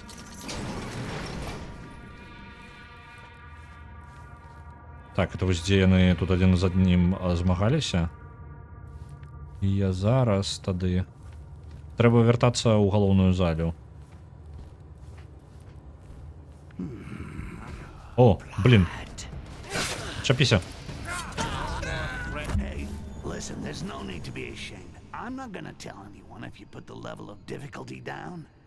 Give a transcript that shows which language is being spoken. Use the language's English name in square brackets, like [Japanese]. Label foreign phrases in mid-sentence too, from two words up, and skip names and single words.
[Belarusian] Так, это вось дзе яны тут адзін з аднім змагаліся. І я зараз тады... Трэба вяртацца ў галоўную залю. О, блин. Чапіся. [English] Hey, listen, there's no need to be ashamed. I'm not gonna tell anyone if you put the level of difficulty down.